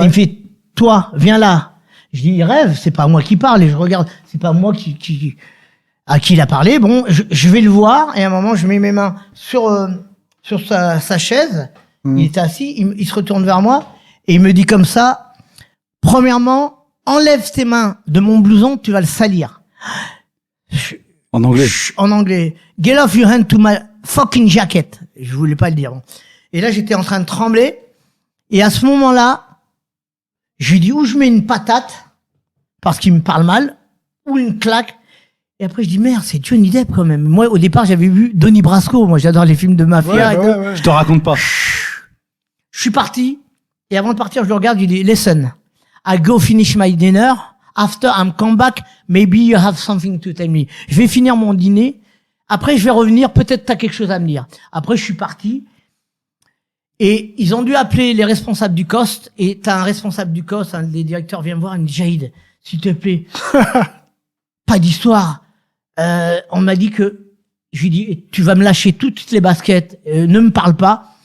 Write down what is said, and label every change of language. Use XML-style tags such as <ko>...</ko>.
<fr>Et il me fait, toi, viens là. Je dis, il rêve, c'est pas moi qui parle, et je regarde, c'est pas moi à qui il a parlé. Bon, je vais le voir, et à un moment, je mets mes mains sur sa chaise. Il était assis, il se retourne vers moi, et il me dit comme ça, premièrement, enlève tes mains de mon blouson, tu vas le salir. En anglais. En anglais.</fr> <en>Get off your hand to my fucking jacket.</en> <fr>Je voulais pas le dire. Et là, j'étais en train de trembler, et à ce moment-là, je lui dis, ou je mets une patate, parce qu'il me parle mal, ou une claque. Et après, je dis, merde, c'est Johnny Depp quand même. Moi, au départ, j'avais vu Donnie Brasco. Moi, j'adore les films de mafia. Ouais. Je te raconte pas. Je suis parti. Et avant de partir, je le regarde, je lui dis, listen, I go finish my dinner.</fr> <en>After I'm come back, maybe you have something to tell me.</en> <fr>Je vais finir mon dîner. Après, je vais revenir. Peut-être t'as quelque chose à me dire. Après, je suis parti. Et ils ont dû appeler les responsables du Coste. Et t'as un responsable du Coste, un des directeurs vient me voir, il me dit, Jaïd, s'il te plaît, pas d'histoire. On m'a dit que, je lui dis, tu vas me lâcher toutes les baskets, ne me parle pas.</fr>